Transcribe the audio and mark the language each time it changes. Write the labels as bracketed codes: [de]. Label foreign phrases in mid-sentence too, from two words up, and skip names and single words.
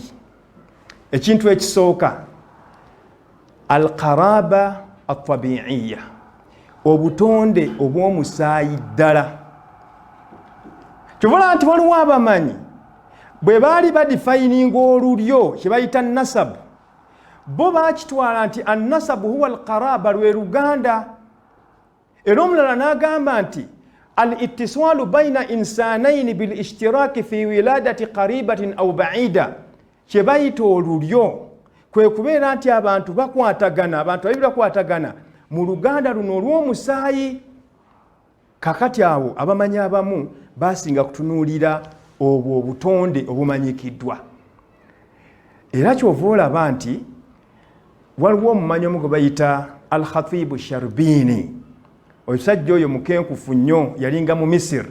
[lg] Ekintu ekisooka [ar] القرابة الطبيعية, [lg] obutonde obw'omusaayi ddala. Kyovula nti waliwo abamanyi bwe baali badifayininga olulyo kye bayita nasabu, bo baakitwala nti [ar] النسب هو القرابة, [lg] lwe luganda. Era omulala n'agamba nti [ar] الاتصال بين إنسانين بالاشتراك في ولادة قريبة أو بعيدة, [lg] kye bayita olulyo kwe kubeera nti abantu bakwatagana, abantu babiri bakwatagana mu luganda luno olw'omusaayi. Kakati awo abamanyi abamu basinga kutunuulira obwo obutonde obumanyikiddwa. Era kyova olaba nti waliwo omumanyi omu gwe bayita al-Khatibu Sharbini, omusajja oyo mukenkufu nnyo, yalinga mu Misiri.